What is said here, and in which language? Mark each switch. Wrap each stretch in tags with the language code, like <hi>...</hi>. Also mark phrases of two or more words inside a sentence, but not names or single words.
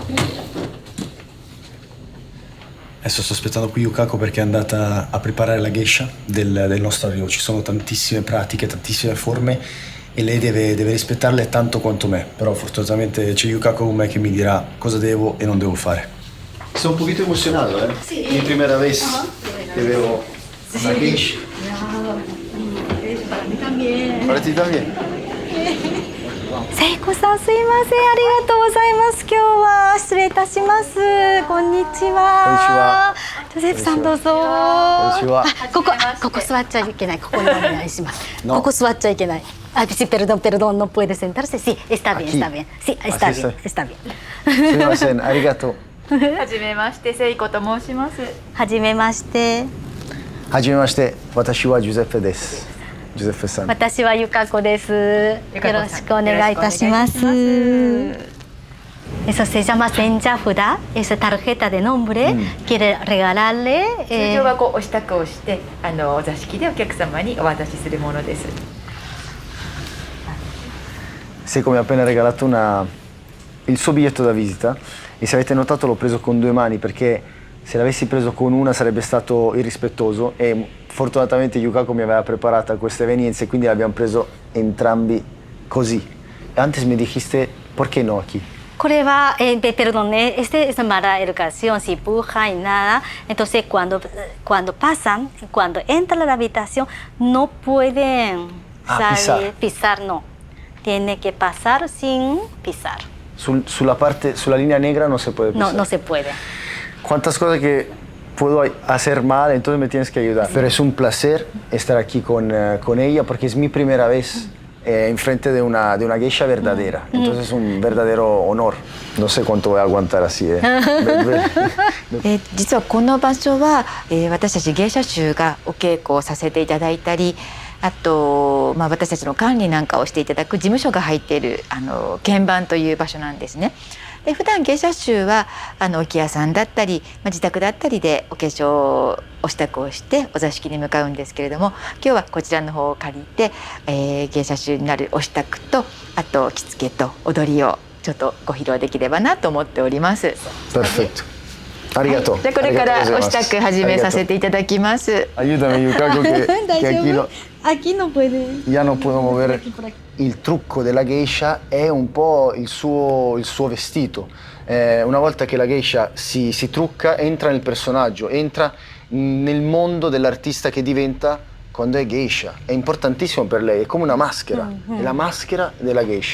<it>Adesso sto aspettando qui Yukako perché è andata a preparare la geisha del nostro arrivo. Ci sono tantissime pratiche, tantissime forme e lei deve rispettarle tanto quanto me. Però fortunatamente c'è Yukako con me che mi dirà cosa devo e non devo fare. Sono un poquito emozionato, ¿eh?</it> <es>Sí. Mi primera vez que veo una geisha. Para mí también. Para ti también.</es> <ja>聖子さん、すいません、ありがとうございます。今日は失礼いたします。こんにちは。ジョゼフさんどうぞ。こんにちは。ここ座っちゃいけない。ここにお願いします。</ja> <es>No.</es> <ja>ここ座っちゃいけない。</ja> <es>Ah, sí, perdón, no puede sentarse. Sí, está bien, Aquí. está bien. Sí, está Así bien, está. está bien.</es> <ja>すみません、ありがとう。はじめまして、聖子と申します。はじめまして。はじめまして、私はジュゼッペです。ジュゼッペさん。私はゆかこです。よかこさんろしくお願いいたします。よろしくお願いします。</ja> <es>Eso se llama senjafuda, esa tarjeta de nombre. Quiere regalarle.</es> <ja>通常はこうお支度をして、お座敷でお客様にお渡しするものです。</ja> <it>Seiko mi ha appena regalato il suo biglietto da visita e se avete notato l'ho preso con due mani perché se l'avessi preso con una sarebbe stato irrispettoso e fortunatamente Yukako mi aveva preparata questa evenienza e quindi l'abbiamo preso entrambi così.</it> <es>Antes me dijiste, ¿por qué no aquí? これは、perdón, este es mala educación, si puja y nada. Entonces, cuando pasan, cuando entran a la habitación, no pueden pisar, no. Tiene que pasar sin pisar.</es> <it>Sulla linea</it> <es>negra no se puede pisar. No se puede. Cuántas cosas que puedo hacer mal, entonces me tienes que ayudar. Pero es un placer estar aquí con ella porque es mi primera vez enfrente de una geisha verdadera. Entonces es un verdadero honor. No sé cuánto voy a aguantar así.</es> <ja>実はこの場所は、私たち芸者衆がお稽古をさせていただいたり、あと、私たちの管理なんかをしていただく事務所が入っている鍵盤という場所なんですね。で普段芸者衆は置屋さんだったり、自宅だったりでお化粧お支度をしてお座敷に向かうんですけれども、今日はこちらの方を借りて、芸者衆になるお支度とあと着付けと踊りをちょっとご披露できればなと思っております。</ja> <it>Perfetto. Arigato.</it> <ja>じゃあこれからお支度始めさせていただきます。</ja> <it>Aiutami Yukako che</it> <es>Aquí no puede. ya no puedo mover.</es> <it>Il trucco della geisha è un po' il suo vestito. Una volta che la geisha si trucca, entra nel personaggio, entra nel mondo dell'artista che diventa quando è geisha. È importantissimo per lei, è come una maschera, è la maschera della geisha.</it>